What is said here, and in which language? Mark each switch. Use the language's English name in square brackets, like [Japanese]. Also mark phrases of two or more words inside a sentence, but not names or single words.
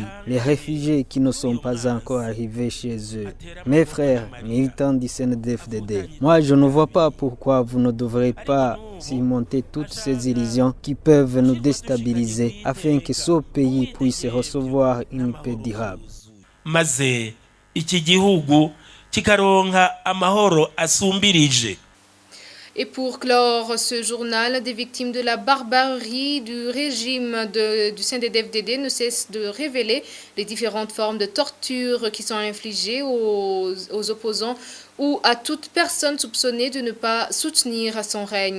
[French] Les réfugiés qui ne sont pas encore arrivés chez eux. Mes frères, militants du CNDD-FDD, moi je ne vois pas pourquoi vous ne devrez pas surmonter toutes ces illusions qui peuvent nous déstabiliser afin que ce pays puisse recevoir une paix durable. [Rundi] Maze iki gihugu kikaronka amahoro asumbirije. [French] Et pour clore ce journal, des victimes de la barbarie du régime du CNDD-FDD ne cessent de révéler les différentes formes de torture qui sont infligées aux opposants ou à toute personne soupçonnée de ne pas soutenir son règne.